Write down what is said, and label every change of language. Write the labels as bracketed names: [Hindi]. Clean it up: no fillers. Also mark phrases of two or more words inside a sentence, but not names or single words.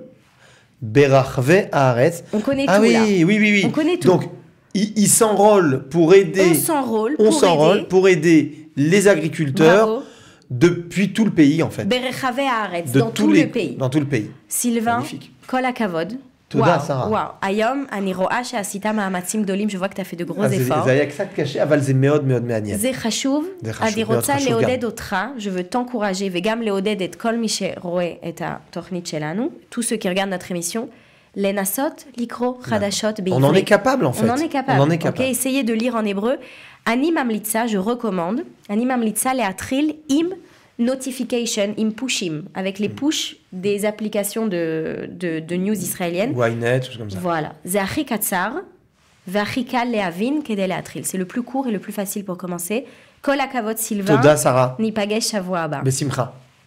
[Hebrew] ברחבי הארץ. [French] On connaît tout là. Oui. On connaît tout. Donc, ils s'enrôlent pour aider. On s'enrôle pour aider les agriculteurs depuis tout le pays, en fait. [Hebrew] ברחבי הארץ, [French] dans tout le pays. Dans tout le pays. Sylvain, [Hebrew] כל הכבוד. Toda, Sarah. Wow. איום, אני רואה שעשית מאמצים גדולים. [French] Je vois que tu as fait de gros efforts. [Hebrew] זה היה קצת קשה, אבל זה מאוד מאוד מעניין. זה חשוב. אני רוצה לעודד אותך, [French] je veux t'encourager, [Hebrew] וגם לעודד את כל מי שרואה את התוכנית שלנו, [French] tous ceux qui regardent notre émission, [Hebrew] לנסות לקרוא חדשות בעברית. [French] On en est capable, en fait. On en est capable. Essayez de lire en hébreu. [Hebrew] אני ממליצה, [French] je recommande, [Hebrew] אני ממליצה להתחיל עם notification, עם pushim, [French] avec les push des applications de news israéliennes. Ynet, tout comme ça. Voilà. [Hebrew] זה הכי קצר, והכי קל להבין כדי להתחיל. [French] C'est le plus court et le plus facile pour commencer. [Hebrew] כל הכבוד, סילבן. תודה, שרה. ניפגש שבוע הבא. בשמחה.